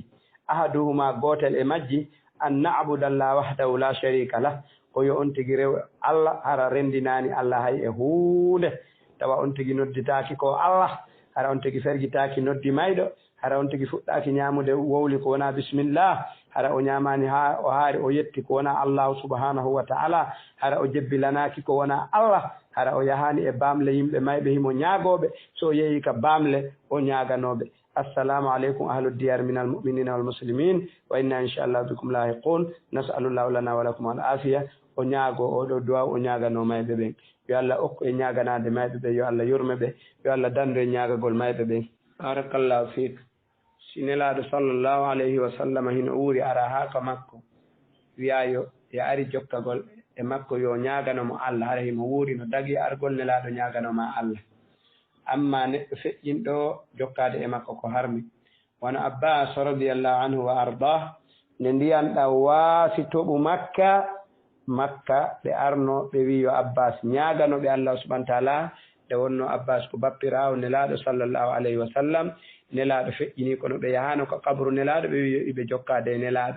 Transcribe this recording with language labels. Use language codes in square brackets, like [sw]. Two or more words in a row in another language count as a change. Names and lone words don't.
[ff] Ahaduhuma gotel e majji [ar] أن نعبد الله وحده لا شريك له [ff] ko yo on tigi rew Allah hara rendinani Allah hay e hunde tawa on tigi nodditaki ko Allah hara on tigi fergitaki noddi mayɗo hara on tigi fuɗɗaki ñamude wowli ko wona bismillah hara o ñamani ha o haari o yetti ko wona Allah [ar] سبحانه وتعالى [ff] hara o jebbilanaki ko wona Allah hara o yahani e bamle yimɓe mayɓe himo ñaagoɓe so yeeyi ka bamle o ñaganoɓe. [ar] السلام عليكم أهل الديار من المؤمنين والمسلمين وإنا إن شاء الله بكم لاحقون نسأل الله لنا ولكم العافية. [ff] O ñaago oɗo duwa o ñagano mayɓe ɓen yo Allah okku e ñaganade mayɓe ɓe yo Allah yurme ɓe yo Allah dando e ñagagol mayɓe ɓen. [ar] بارك الله فيك. [ff] Sinelaɗo [ar] صلى الله عليه وسلم [ff] hino uuri ara ha ka makko wiyayo e ari jokkagol e makko yo ñaganomo Allah hara himo wuuri no dagi argol nelaɗo ñaganoma Allah. Amma neɗɗo feƴƴinɗo jokkade e makko ko harmi. Wono Abbas [ar] رضي الله عنه [ff] wa ardah nde ndiyanɗa waasi toɓu makka ɓe arno ɓe wi yo Abbas ñaganoɓe Allah [ar] سبحانه وتعالى [ff] nde wonno Abbas ko bappirawo nelaɗo [ar] صلى الله عليه وسلم. [ff] Nelaɗo feƴƴini kono ɓe yahano ko kabru nelaɗo ɓe wi yo iɓe jokkade e nelaɗo.